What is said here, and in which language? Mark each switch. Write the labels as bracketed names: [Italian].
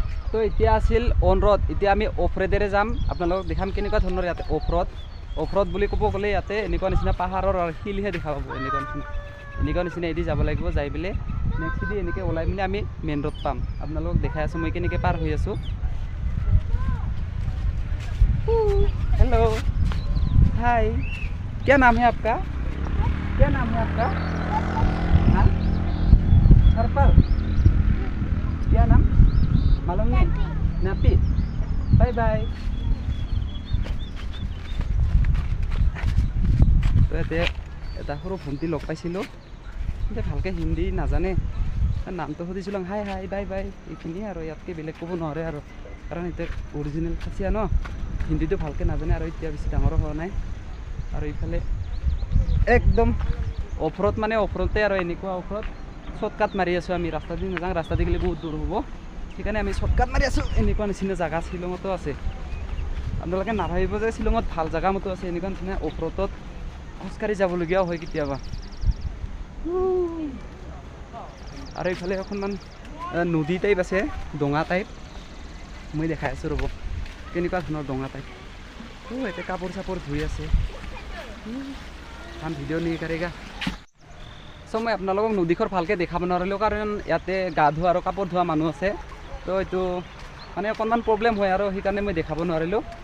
[Assamese] তো এতিয়া আছিল অন ৰ'ড, এতিয়া আমি অফ ৰ'ডেৰে যাম, আপোনালোকক দেখাম কেনেকুৱা ধৰণৰ ইয়াতে অফ ৰ'ড। অফ ৰ'ড বুলি ক'ব গ'লে ইয়াতে এনেকুৱা নিচিনা পাহাৰৰ শিলহে দেখা পাব, এনেকুৱা নিচিনা এদি যাব লাগিব, যাই পেলাই নেক্সট দি এনেকৈ ওলাই মেলি আমি মেইন ৰোড পাম। আপোনালোকক দেখাই আছোঁ মই কেনেকৈ পাৰ হৈ আছোঁ। [Hindi] हेलो, हाय, क्या नाम है आपका? क्या नाम है आपका? हाँ, हरपल, क्या नाम? मालूम नहीं? नापी, बाय बाय। [Assamese] তো ইয়াতে এটা সৰু ভণ্টি লগ পাইছিলোঁ, এতিয়া ভালকৈ হিন্দী নাজানে, নামটো সুধিছিলোঁ, হাই হাই বাই বাই, এইখিনিয়ে আৰু ইয়াতকৈ বেলেগ ক'ব নোৱাৰে আৰু, কাৰণ এতিয়া অৰিজিনেল খাচীয়া ন, হিন্দীটো ভালকৈ নাজানে আৰু এতিয়া বেছি ডাঙৰো হোৱা নাই। আৰু ইফালে একদম অফৰত মানে অফৰতে আৰু এনেকুৱা অফৰত শ্বৰ্টকাট মাৰি আছোঁ আমি, ৰাস্তা দি নাযাওঁ, ৰাস্তা দি গ'লে বহুত দূৰ হ'ব, সেইকাৰণে আমি শ্বৰ্টকাট মাৰি আছোঁ। এনেকুৱা নিচিনা জেগা শ্বিলঙতো আছে, আপোনালোকে নাভাবিব যে শ্বিলঙত ভাল জেগা মতো আছে, এনেকুৱা নিচিনা অফৰতত খোজকাঢ়ি যাবলগীয়াও হয় কেতিয়াবা। আৰু এইফালে অকণমান নদী টাইপ আছে, ডোঙা টাইপ, মই দেখাই আছোঁ ৰ'ব কেনেকুৱা ধৰণৰ ডোঙা টাইপ। এতিয়া কাপোৰ চাপোৰ ধুই আছে, [Hindi] ভিডিঅ' নি কাৰেগা। [Assamese] চ' মই আপোনালোকক নদীখন ভালকৈ দেখাব নোৱাৰিলোঁ, কাৰণ ইয়াতে গা ধোৱা আৰু কাপোৰ ধোৱা মানুহ আছে, তো এইটো মানে অকণমান প্ৰব্লেম হয় আৰু সেইকাৰণে মই দেখাব নোৱাৰিলোঁ।